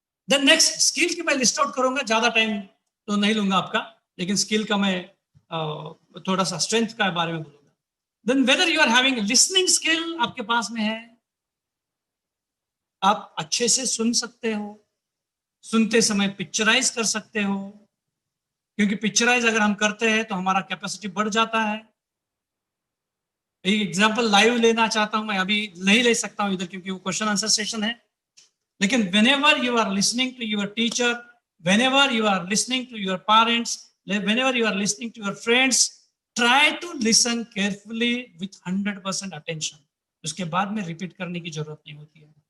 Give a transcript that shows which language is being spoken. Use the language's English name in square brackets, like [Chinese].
[Hindi] Then next skill की मैं list out करूंगा, ज्यादा टाइम तो नहीं लूंगा आपका, लेकिन स्किल का मैं थोड़ा सा स्ट्रेंथ का बारे में बोलूंगा। Then [English] whether you are having listening skill [Hindi] आपके पास में है, आप अच्छे से सुन सकते हो, सुनते समय पिक्चराइज कर सकते हो, क्योंकि पिक्चराइज अगर हम करते हैं तो हमारा कैपेसिटी बढ़ जाता है। एक एग्जांपल लाइव लेना चाहता हूं मैं, अभी नहीं ले सकता हूं इधर क्योंकि वो क्वेश्चन आंसर सेशन है, लेकिन [English] whenever you are listening to your teacher, whenever you are listening to your parents, whenever you are listening to your friends, try to listen carefully with 100% attention. [Hindi] उसके बाद में रिपीट करने की जरूरत नहीं होती है।